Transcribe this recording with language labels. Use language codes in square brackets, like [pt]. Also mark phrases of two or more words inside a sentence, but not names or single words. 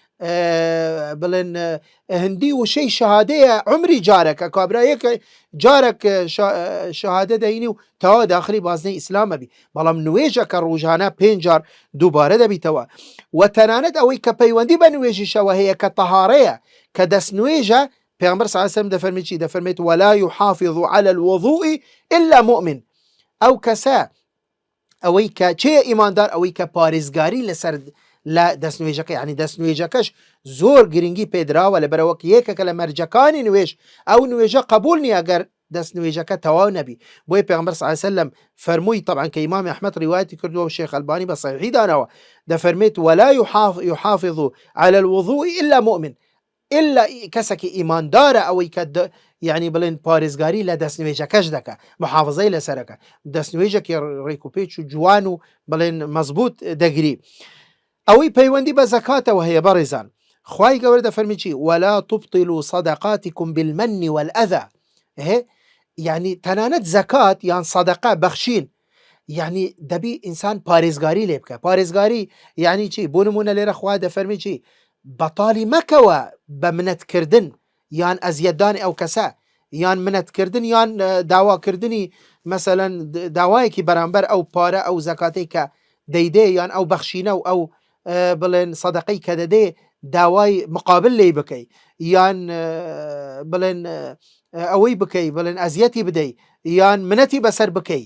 [ckb] بڵێن هەندی وشەی شەهادەیە عمری جارەکە، کابرایەکە جارێک شەهادە دەینی و تەوا داخلی بازنەی ئیسلامە بی. بەڵام نوێژە کە ڕۆژانە 5 جار دووبارە دەبیتەوە. و تەنانەت ئەوەی کە پەیوەندی بە نوێژیشەوە هەیە کە تەهارەیە، کە دەست نوێژە، پێغەمبەر [ar] صلی الله علیه و سلم [ckb] دەفەرمێت چی؟ [ar] دەفەرمێت ولا يحافظ على الوضوء إلا مؤمن. [ckb] ئەو کەسە ئەوەی کە چێ ئیماندار، ئەوەی کە پارێزگاری لەسەر لە دەستنوێژەکە، یعنی دەستنوێژەکەش زۆر گرنگی پێدراوە، لەبەرەوە یەکێکە لە مەرجەکانی نوێژ ئەو نوێژە قبول نییە ئەگەر دەستنوێژەکە تەواو نەبی. بۆیە پێغەمبەر [ar] صلی الله علیه و سلم [ckb] فەرمووی، طبعا کە ئیمامی ئەحمەد ڕیوایەتی کردووە و شێخ ئەلبانی بە صەحیحی داناوە، دەفەرمێت [ar] ولا يحافظ على الوضوء إلا مؤمن. [ckb] إلا کەسێکی ئیماندارە ئەوەی کە یعنی بڵێن پارێزگاری لە دەستنوێژەکەش دەکە، محافظەی لەسەرەکە، دەستنوێژێکی ڕێک و پێچ و جوان و بڵێن مەزبوط دەگری. ئەوەی پەیوەندی بە زەکاتەوە هەیە بەڕێزان، خوای گەورە دەفەرمی چی؟ [ar] ولا تبطلوا صدقاتكم بالمن والأذى. [ckb] یعنی تەنانەت زەکات یان سەدەقە بەخشین، یعنی دەبی ئینسان پارێزگاری لێ بکە. پارێزگاری یعنی چی؟ بۆ نمونە لێرە خوا دەفەرمی چی؟ بەتاڵی مەکەوە بە منەتکردن یان ئەزیەتدانی ئەو کەسە، یان منەتکردن یان داواکردنی مەسەلەن داوایەکی بەرامبەر ئەو پارە ئەو زەکاتەی کە دەیدێ، یان ئەو بەخشینە و ئەو بڵێن سەدەقەی کە دەدێ داوای مقابل لێ بکەی، یان بڵێن ئەوەی بکەی، بڵێن ئەزیەتی بدەی، یان منەتی بەسەر بکەی.